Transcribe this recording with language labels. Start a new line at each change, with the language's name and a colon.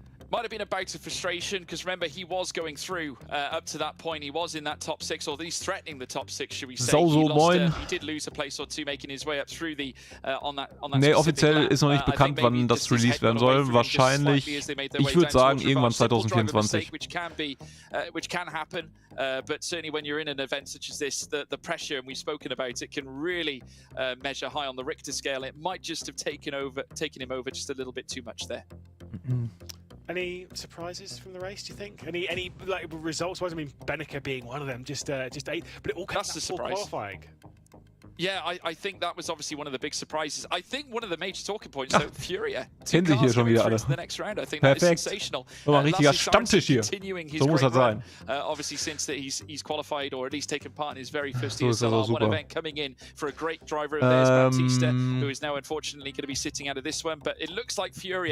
English: Might have been a bout of frustration because remember he was going through up to that point. He was in that top 6, or at least threatening the top 6, should we say?
German: Moin.
English: He did lose a place or two, making his way up through the on that.
German: Nee, offiziell ist noch nicht bekannt, wann das released werden soll. Wahrscheinlich, ich würde sagen, irgendwann 2024.
English: Which can happen, but certainly when you're in an event such as this, the pressure, and we've spoken about it, can really measure high on the Richter scale. It might just have taken him over just a little bit too much there. Any surprises from the race, do you think? Any like results-wise? I mean, Bennica being one of them, just 8, but it all comes to qualifying. Yeah, I think that was obviously one of the big surprises. I think one of the major talking points, though, Furia.
German: Kennen sich hier schon wieder alle. Perfekt. So ein richtiger Stammtisch hier. So muss er sein.
English: Obviously, since that he's qualified or at least taken part in his very first ESL one event, coming in for a great driver of theirs, Bautista, who is now unfortunately going to be sitting out of this one. But it looks like Furia.